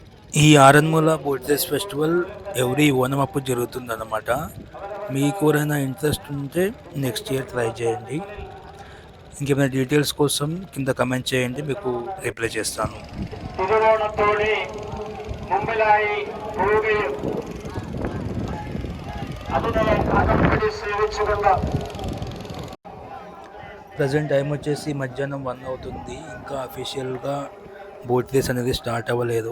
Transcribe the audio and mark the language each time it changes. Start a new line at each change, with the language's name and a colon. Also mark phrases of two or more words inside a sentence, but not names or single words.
Telugu: ఈ ఆరన్మూల
English: boat race festival every
Telugu: ఓనం అప్పుడు జరుగుతుందన్నమాట. మీకు ఎవరైనా ఇంట్రెస్ట్ ఉంటే
English: next year try
Telugu: చేయండి. ఇంకేమైనా డీటెయిల్స్ కోసం కింద కమెంట్ చేయండి, మీకు రిప్లై చేస్తాను.
Malayalam: തിരുവോണത്തോടെ മുമ്പിലായി പോവുകയും അതിനെ അകമ്പടി സേവിച്ചുകൊണ്ട്
English: present time
Telugu: వచ్చేసి మధ్యాహ్నం 1 అవుతుంది. ఇంకా అఫీషియల్గా
English: boat race
Telugu: అనేది స్టార్ట్ అవ్వలేదు.